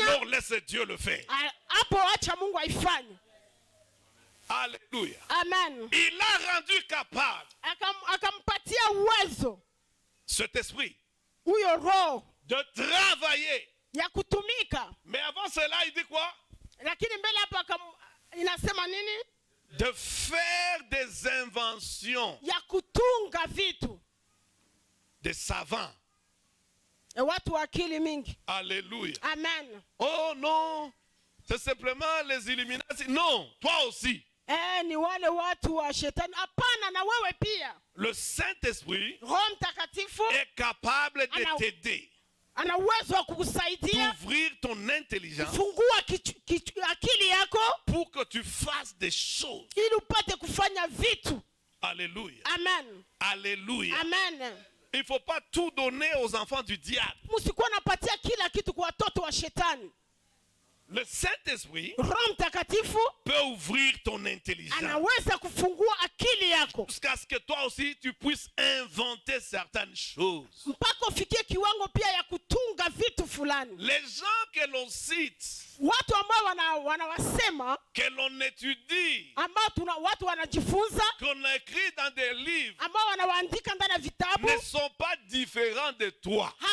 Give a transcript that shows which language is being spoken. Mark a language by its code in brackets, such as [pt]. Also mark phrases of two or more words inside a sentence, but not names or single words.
[fr] alors laisse Dieu le faire. [sw] Hapo acha Mungu aifanye. Alléluia. Amen. [fr] Il a rendu capable [sw] akampatia uwezo [fr] cet esprit [sw] huyo roho [fr] de travailler, [sw] ya kutumika. [fr] Mais avant cela il dit quoi? [sw] Lakini mbele hapa inasema nini? [fr] De faire des inventions. [sw] Ya kutunga vitu. [fr] Des savants. [sw] Watu wa akili mingi. Alléluia. Amen. [fr] Oh non, c'est simplement les Illuminati. Non, toi aussi. [sw] Ni wale watu wa shetani. Hapana, na wewe pia. [fr] Le Saint-Esprit [sw] Roho Mtakatifu [fr] est capable de t'aider. [sw] Ana uwezo wa kukusaidia. [fr] D'ouvrir ton intelligence. [sw] Fungua akili yako. [fr] Pour que tu fasses des choses. [sw] Ili upate kufanya vitu. Alléluia. Amen. Alléluia. Amen. [fr] Il ne faut pas tout donner aux enfants du diable. [sw] Msikuwa napatia kila kitu kwa watoto wa shetani. [fr] Le Saint-Esprit peut ouvrir ton intelligence jusqu'à ce que toi aussi tu puisses inventer certaines choses. Les gens que l'on cite, que l'on étudie, qu'on écrit dans des livres, ne sont pas différents de toi.